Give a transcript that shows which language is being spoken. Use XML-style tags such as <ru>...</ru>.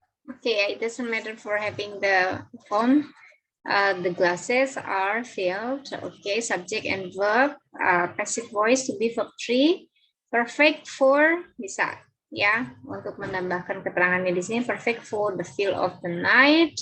<en>Okay, it doesn't matter for having the phone. The glasses are filled. Okay, subject and verb. Passive voice to be verb 3. Perfect for</en> <id>bisa ya untuk menambahkan keterangannya di sini.</id> <en>Perfect for the feel of the night.</en>